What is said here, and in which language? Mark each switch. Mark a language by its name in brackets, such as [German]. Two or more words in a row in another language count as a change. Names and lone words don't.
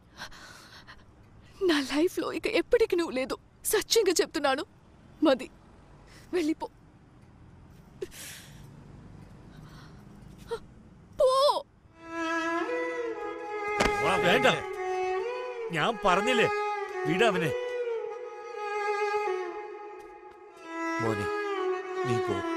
[Telugu] నా లైఫ్లో ఇక ఎప్పటికీ నువ్వు లేదు. సత్యంగా చెప్తున్నాను మది, వెళ్ళిపో. [Malayalam] പോ. വേണ്ട, ഞാൻ പറഞ്ഞില്ലേ, വിടവനെ. മോനെ, നീ പോ.